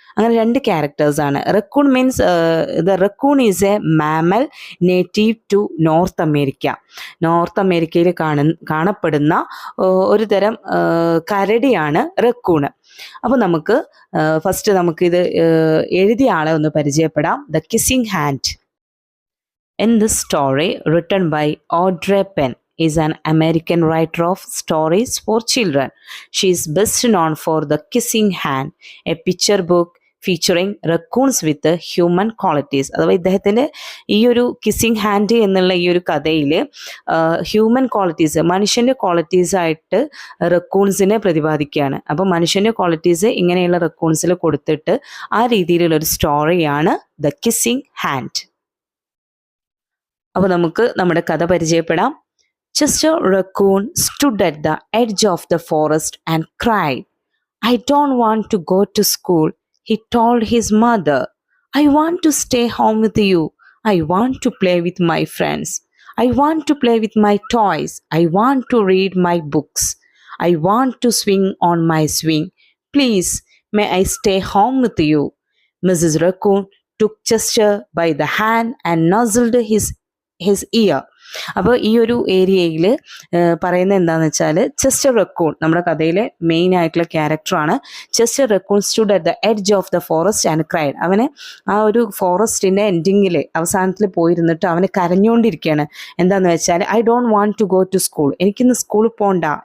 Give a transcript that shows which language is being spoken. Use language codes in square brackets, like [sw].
[ml] അങ്ങനെ 2 ക്യാരക്ടേഴ്സാണ്. [en] Raccoon means the raccoon is a mammal native to North America. [ml] North അമേരിക്കയിൽ കാണപ്പെടുന്ന ഒരു തരം കരടിയാണ് റക്കൂണ്. അപ്പോൾ നമുക്ക് ഫസ്റ്റ് നമുക്കിത് എഴുതിയ ആളെ ഒന്ന് പരിചയപ്പെടാം. [en] The kissing hand. In this story written by Audrey Penn is an American writer of stories for children. She is best known for The Kissing Hand, a picture book featuring raccoons with the human qualities. അഥവാ ഇദ്ദേഹത്തിൻ്റെ ഈ ഒരു kissing hand എന്നുള്ള ഈ ഒരു കഥയിൽ human qualities, മനുഷ്യൻ്റെ qualities ആയിട്ട് റക്കൂൺസിനെ പ്രതിപാദിക്കുകയാണ്. അപ്പോൾ മനുഷ്യൻ്റെ ക്വാളിറ്റീസ് ഇങ്ങനെയുള്ള റക്കൂൺസിൽ കൊടുത്തിട്ട് ആ രീതിയിലുള്ള ഒരു സ്റ്റോറിയാണ് ദ കിസ്സിങ് ഹാൻഡ്. അപ്പോൾ നമുക്ക് നമ്മുടെ കഥ പരിചയപ്പെടാം. Chester Raccoon stood at the edge of the forest and cried. I don't want to go to school, he told his mother. I want to stay home with you. I want to play with my friends. I want to play with my toys. I want to read my books. I want to swing on my swing. Please, may I stay home with you? Mrs. Raccoon took Chester by the hand and nuzzled his ear. [ml] അപ്പോൾ ഈ ഒരു ഏരിയയിൽ പറയുന്നത് എന്താണെന്ന് വെച്ചാൽ Chester raccoon നമ്മുടെ കഥയിലെ main ആയിട്ടുള്ള ക്യാരക്ടറാണ്. [en] Chester raccoon stood at the edge of the forest and cried. [ml] അവന് ആ ഒരു ഫോറസ്റ്റിൻ്റെ എൻഡിങ്ങിൽ അവസാനത്തിൽ പോയിരുന്നിട്ട് അവന് കരഞ്ഞുകൊണ്ടിരിക്കുകയാണ്. എന്താണെന്ന് വെച്ചാൽ [en] I don't want to go to school, [ml] എനിക്കിന്ന് സ്കൂളിൽ പോകണ്ട.